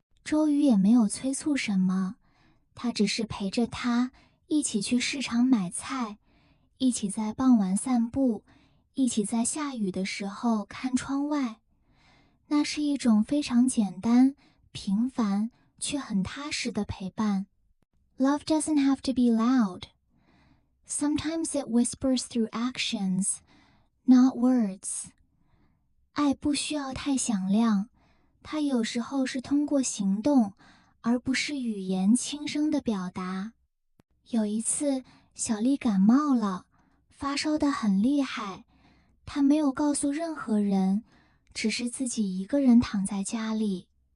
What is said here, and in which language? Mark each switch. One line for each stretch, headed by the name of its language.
Chinese: 周瑜也没有催促什么，他只是陪着他一起去市场买菜，一起在傍晚散步，一起在下雨的时候看窗外。那是一种非常简单、平凡却很踏实的陪伴。
English: Love doesn't have to be loud. Sometimes it whispers through actions, not words.
Chinese: 爱不需要太响亮，它有时候是通过行动，而不是语言轻声的表达。有一次，小丽感冒了，发烧得很厉害，她没有告诉任何人，只是自己一个人躺在家里。